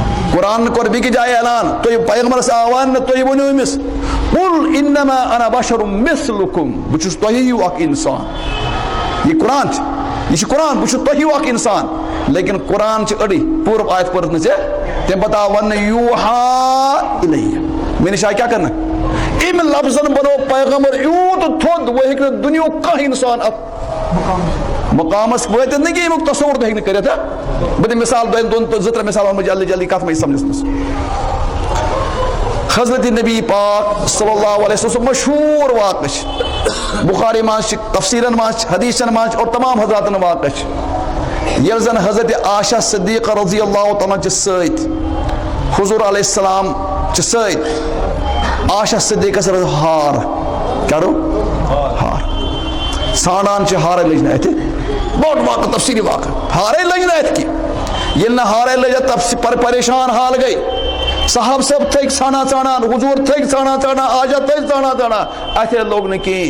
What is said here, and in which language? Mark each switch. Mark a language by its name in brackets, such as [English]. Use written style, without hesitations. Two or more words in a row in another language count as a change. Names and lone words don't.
[Kashmiri] قرآن کور بیٚکہِ جایہِ اعلان تُہۍ پیغمبرس آوان نہٕ تُہۍ ؤنِو أمِس [Arabic] قُل اِنما انا بشر مثلکم [Kashmiri] بہٕ چھُس تۄہہِ ہیوٗ اکھ اِنسان. یہ قرآن چھُ یہ چھُ قرآن بہٕ چھُس تۄہہِ ہیوٗ اکھ اِنسان. لیکن قرآن چھِ أڑٕے پوٗرٕ آیت پٔرِتھ نہٕ ژےٚ تَمہِ پتہٕ آو وننہٕ [Arabic] یوٗحا اِلیہ [Kashmiri] مےٚ نِش آے کیٛاہ کرنہٕ اَمہِ لفظن بنوو پیغمبر یوٗت تھوٚد وۄنۍ ہیٚکہِ نہٕ دُنیہُک کانٛہہ اِنسان اتھ مقامس وٲتِتھ نہٕ کینٛہہ اَمیُک تصوُر تہِ ہیٚکہِ نہٕ کٔرِتھ. بہٕ دِمہٕ مثال دۄن زٕ ترٛےٚ مثال وَنہٕ بہٕ جلدی جلدی کتھ منٛز سمجھس منٛز. حضرت نبی پاک [Arabic] صلی اللہ علیہ وسلم [Kashmiri] مشہوٗر واقعہٕ چھِ بخاری منٛز چھِ تفسیٖرن منٛز چھِ حدیثن منٛز چھِ اور تمام حضراتن واقعہٕ چھِ ییٚلہِ زن حضرت عائشہ صدیقہ [Arabic] رضی اللہ تعالیٰ [Kashmiri] چھِ سۭتۍ حضور [Arabic] علیہ السلام [Kashmiri] چھِ سۭتۍ عائشہ صدیقس رٔٹ ہار کیٛاہ روٚٹ ہار ژھانڈان چھِ ہارے لٔج نہٕ اَتھِ بوٚڑ واقعہٕ تفصیٖلی واقعہٕ ہارے لٔج نہٕ اَتھِ کینٛہہ ییٚلہِ نہٕ ہارے لٔج اَتھ پریشان حال گٔے صحاب صٲب تھٔکۍ ژھانڈان حضوٗر تھٔکۍ ژھانڈان عائشہ تھٔکۍ ژھانڈان اَتھے لوٚگ نہٕ کِہیٖنۍ.